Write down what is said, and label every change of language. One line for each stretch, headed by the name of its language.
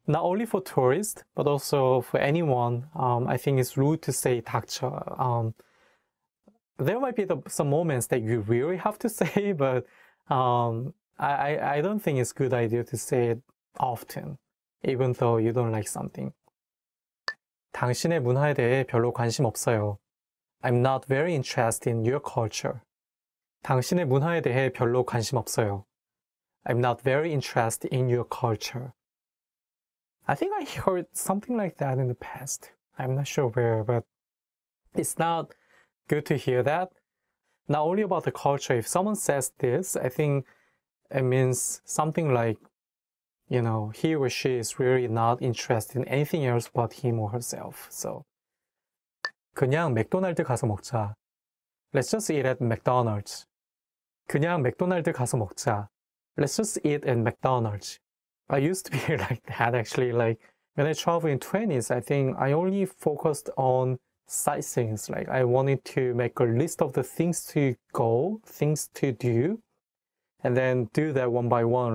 English: Not only for tourists, but also for anyone. I think it's rude to say 닥쳐. There might be some moments that you really have to say, but I don't think it's a good idea to say it often, even though you don't like something.
Korean: 당신의 문화에 대해 별로 관심 없어요.
English: I'm not very interested in your culture.
Korean: 당신의 문화에 대해 별로 관심 없어요.
English: I'm not very interested in your culture. I think I heard something like that in the past. I'm not sure where, but it's not good to hear that. Not only about the culture, if someone says this, I think it means something like, you know, he or she is really not interested in anything else but him or herself.
Korean: So, 그냥 맥도날드 가서 먹자.
English: Let's just eat at McDonald's.
Korean: 그냥 맥도날드 가서 먹자.
English: Let's just eat at McDonald's. I used to be like that actually. Like when I traveled in 20s, I think I only focused on sightseeing. Like I wanted to make a list of the things to go, things to do, and then do that one by one.